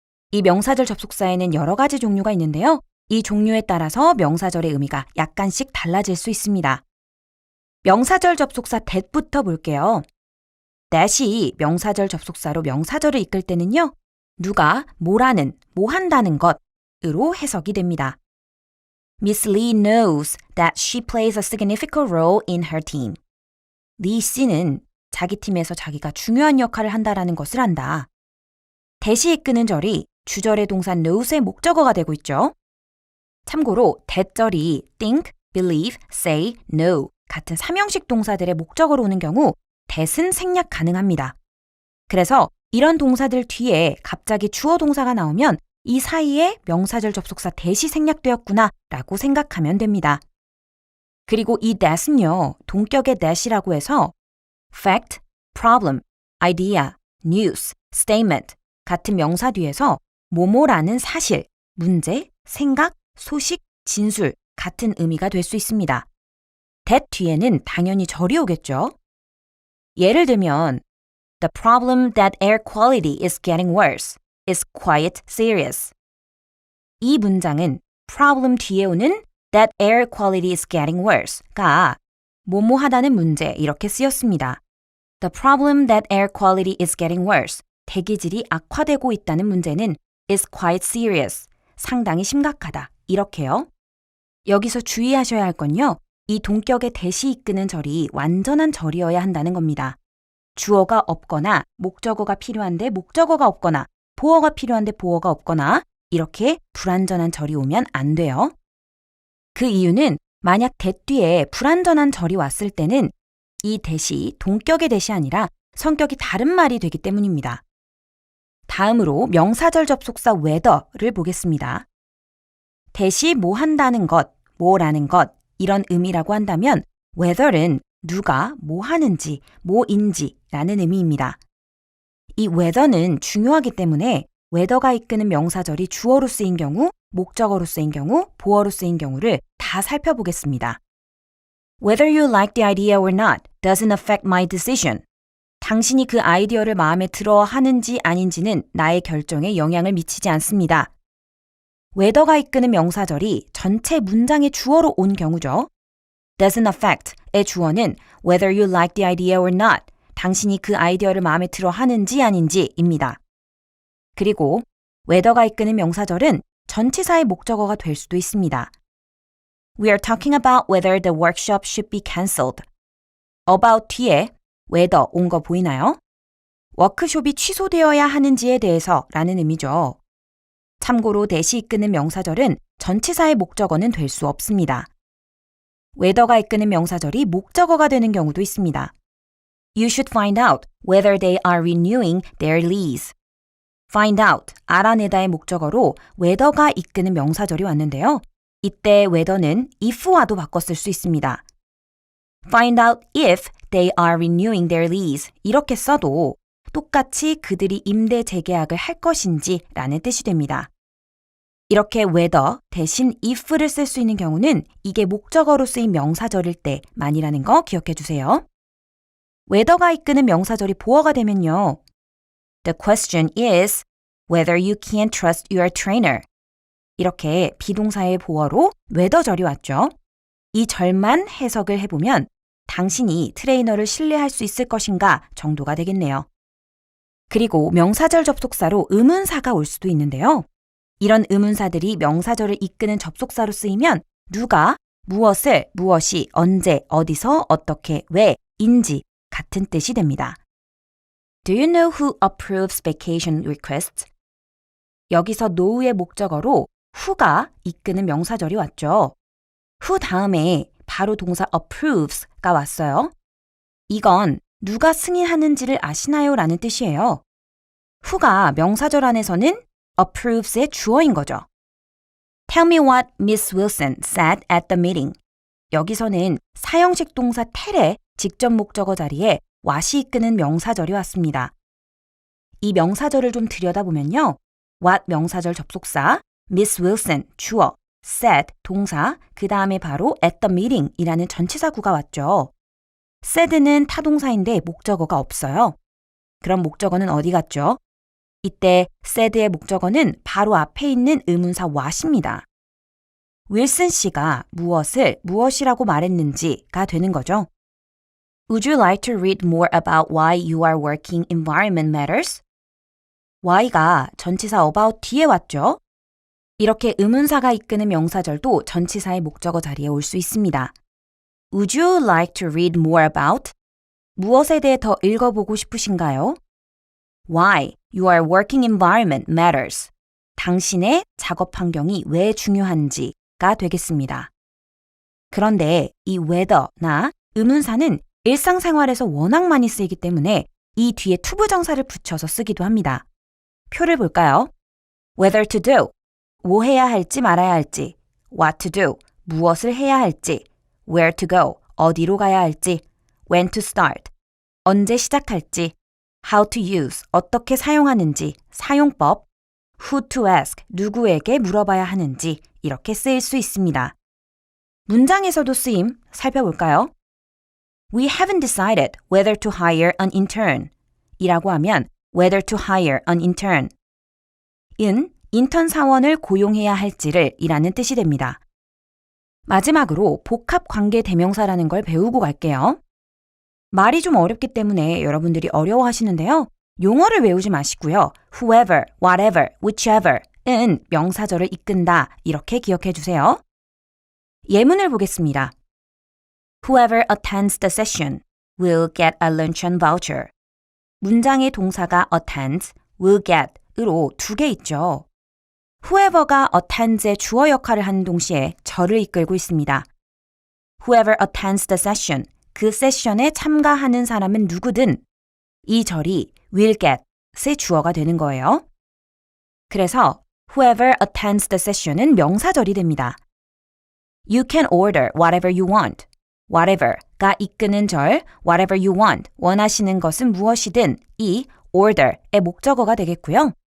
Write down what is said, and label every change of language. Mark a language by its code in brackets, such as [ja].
[ko] 이 명사절 접속사에는 여러 가지 종류가 있는데요. 이 종류에 따라서 명사절의 의미가 약간씩 달라질 수 있습니다. 명사절 접속사 that부터 볼게요. that이 명사절 접속사로 명사절을 이끌 때는요, 누가 뭐라는, 뭐 한다는 것으로 해석이 됩니다. [en] Miss Lee knows that she plays a significant role in her team. [ko] 리 씨는 자기 팀에서 자기가 중요한 역할을 한다라는 것을 안다. that이 이끄는 절이 주절의 동사 knows의 목적어가 되고 있죠. 참고로 that절이 think, believe, say, know 같은 삼형식 동사들의 목적어로 오는 경우 that은 생략 가능합니다. 그래서 이런 동사들 뒤에 갑자기 주어 동사가 나오면 이 사이에 명사절 접속사 that이 생략되었구나 라고 생각하면 됩니다. 그리고 이 that은요, 동격의 that이라고 해서 fact, problem, idea, news, statement 같은 명사 뒤에서 뭐뭐라는 사실, 문제, 생각, 소식, 진술 같은 의미가 될 수 있습니다. that 뒤에는 당연히 절이 오겠죠. 예를 들면 [en] The problem that air quality is getting worse is quite serious. [ko] 이 문장은 problem 뒤에 오는 [en] that air quality is getting worse [ko] 가 뭐뭐하다는 문제 이렇게 쓰였습니다. [en] The problem that air quality is getting worse. [ko] 대기질이 악화되고 있다는 문제는 [en] is quite serious. [ko] 상당히 심각하다. 이렇게요. 여기서 주의하셔야 할 건요. 이 동격의 that이 이끄는 절이 완전한 절이어야 한다는 겁니다. 주어가 없거나 목적어가 필요한데 목적어가 없거나 보어가 필요한데 보어가 없거나 이렇게 불완전한 절이 오면 안 돼요. 그 이유는 만약 that 뒤에 불완전한 절이 왔을 때는 이 that이 동격의 that이 아니라 성격이 다른 말이 되기 때문입니다. 다음으로 명사절 접속사 whether를 보겠습니다. that이 뭐 한다는 것, 뭐라는 것 이런 의미라고 한다면 whether는 누가 뭐 하는지, 뭐인지라는 의미입니다. 이 whether는 중요하기 때문에 whether가 이끄는 명사절이 주어로 쓰인 경우, 목적어로 쓰인 경우, 보어로 쓰인 경우를 다 살펴보겠습니다. [en] Whether you like the idea or not doesn't affect my decision. [ko] 당신이 그 아이디어를 마음에 들어 하는지 아닌지는 나의 결정에 영향을 미치지 않습니다. whether가 이끄는 명사절이 전체 문장의 주어로 온 경우죠. doesn't affect의 주어는 [en] whether you like the idea or not, [ko] 당신이 그 아이디어를 마음에 들어 하는지 아닌지입니다. 그리고 whether가 이끄는 명사절은 전치사의 목적어가 될 수도 있습니다. [en] We are talking about whether the workshop should be cancelled. [ko] about 뒤에 whether 온 거 보이나요? 워크숍이 취소되어야 하는지에 대해서 라는 의미죠. 참고로 that이 이끄는 명사절은 전치사의 목적어는 될 수 없습니다. whether가 이끄는 명사절이 목적어가 되는 경우도 있습니다. [en] You should find out whether they are renewing their lease. [ko] find out, 알아내다의 목적어로 whether가 이끄는 명사절이 왔는데요. 이때 whether는 if와도 바꿔 쓸 수 있습니다. [en] Find out if they are renewing their lease. [ko] 이렇게 써도 똑같이 그들이 임대 재계약을 할 것인지 라는 뜻이 됩니다. 이렇게 whether 대신 if를 쓸 수 있는 경우는 이게 목적어로 쓰인 명사절일 때만이라는 거 기억해 주세요. whether가 이끄는 명사절이 보어가 되면요. [en] The question is whether you can trust your trainer. [ko] 이렇게 비동사의 보어로 whether절이 왔죠. 이 절만 해석을 해보면 당신이 트레이너를 신뢰할 수 있을 것인가 정도가 되겠네요. 그리고 명사절 접속사로 의문사가 올 수도 있는데요. 이런 의문사들이 명사절을 이끄는 접속사로 쓰이면 누가, 무엇을, 무엇이, 언제, 어디서, 어떻게, 왜인지 같은 뜻이 됩니다. [en] Do you know who approves vacation requests? [ko] 여기서 know의 목적어로 who가 이끄는 명사절이 왔죠. who 다음에 바로 동사 approves가 왔어요. 이건 누가 승인하는지를 아시나요? 라는 뜻이에요. who가 명사절 안에서는 approves의 주어인 거죠. [en] Tell me what Miss Wilson said at the meeting. [ko] 여기서는 사형식 동사 tell의 직접 목적어 자리에 what이 이끄는 명사절이 왔습니다. 이 명사절을 좀 들여다보면요. what 명사절 접속사, Miss Wilson 주어, said 동사, 그 다음에 바로 [en] at the meeting [ko] 이라는 전치사구가 왔죠. said는 타동사인데 목적어가 없어요. 그럼 목적어는 어디 갔죠? 이때 said의 목적어는 바로 앞에 있는 의문사 what입니다. 윌슨 씨가 무엇을 무엇이라고 말했는지가 되는 거죠. [en] Would you like to read more about why your working environment matters? [ko] why가 전치사 about 뒤에 왔죠. 이렇게 의문사가 이끄는 명사절도 전치사의 목적어 자리에 올 수 있습니다. [en] Would you like to read more about? [ko] 무엇에 대해 더 읽어보고 싶으신가요? [en] Why your working environment matters. [ko] 당신의 작업 환경이 왜 중요한지가 되겠습니다. 그런데 이 whether나 의문사는 일상생활에서 워낙 많이 쓰이기 때문에 이 뒤에 투부정사를 붙여서 쓰기도 합니다. 표를 볼까요? [en] Whether to do, [ko] 뭐 해야 할지 말아야 할지, [en] what to do, [ko] 무엇을 해야 할지, [en] where to go, [ko] 어디로 가야 할지, [en] when to start, [ko] 언제 시작할지, [en] how to use, [ko] 어떻게 사용하는지, 사용법, [en] who to ask, [ko] 누구에게 물어봐야 하는지 이렇게 쓰일 수 있습니다. 문장에서도 쓰임 살펴볼까요? [en] We haven't decided whether to hire an intern [ko] 이라고 하면 [en] whether to hire an intern [ko] 은 인턴 사원을 고용해야 할지를 이라는 뜻이 됩니다. 마지막으로 복합관계 대명사라는 걸 배우고 갈게요. 말이 좀 어렵기 때문에 여러분들이 어려워하시는데요. 용어를 외우지 마시고요. whoever, whatever, whichever은 명사절을 이끈다 이렇게 기억해 주세요. 예문을 보겠습니다. [en] Whoever attends the session will get a luncheon voucher. [ko] 문장의 동사가 attend, will get으로 두 개 있죠. whoever가 attends의 주어 역할을 하는 동시에 절을 이끌고 있습니다. [en] Whoever attends the session, [ko] 그 세션에 참가하는 사람은 누구든 이 절이 will get의 주어가 되는 거예요. 그래서 [en] whoever attends the session [ko] 은 명사절이 됩니다. [en] You can order whatever you want. [ko] whatever가 이끄는 절, [en] whatever you want, [ko] 원하시는 것은 무엇이든 이 order의 목적어가 되겠고요.